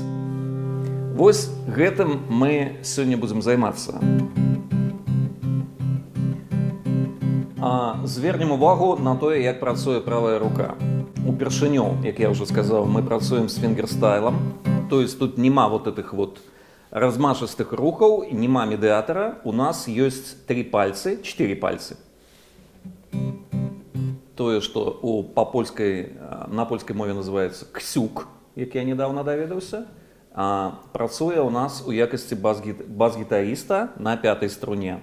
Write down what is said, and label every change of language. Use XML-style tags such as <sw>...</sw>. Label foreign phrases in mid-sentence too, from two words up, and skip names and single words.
<be>Вось гэтым мы сёння будзем займацца. Звернем увагу на тое, як працуе правая рука. Упершыню, як я ўжо сказаў, мы працуем з фінгерстайлам,</be> <ru>то есть</ru> <be>тут няма</be> <ru>вот этих вот</ru> <be>размашыстых рухаў, няма медыятара, у нас ёсць 3 пальцы, 4 пальцы. Тое, што на польскай мове называецца ксюк, як я недавно даведаўся, працуе у нас у якасці бас-гітарыста на 5-й струне.</be>